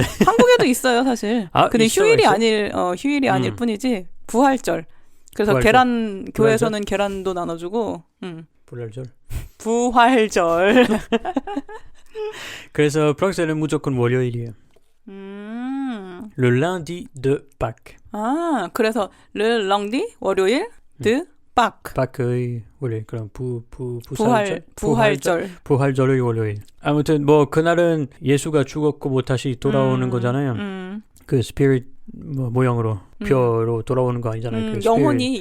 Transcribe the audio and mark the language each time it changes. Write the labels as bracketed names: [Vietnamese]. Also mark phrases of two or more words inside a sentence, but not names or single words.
[Korean] 한국에도 있어요 사실. 근데 휴일이 아닐 뿐이지 부활절. 그래서 부활절. 교회에서는 계란도 나눠주고. 부활절. 그래서 프랑스에는 무조건 월요일이에요. [French] Le lundi de Pâques. [Korean] 그래서 [French] le lundi [Korean] 월요일 de 빡의 월요일. 그럼 부활절. 부활절. 부활절의 월요일. 아무튼 뭐 그날은 예수가 죽었고 뭐 다시 돌아오는 거잖아요. 그 스피릿 모형으로 표로 돌아오는 거 아니잖아요. 그 영혼이.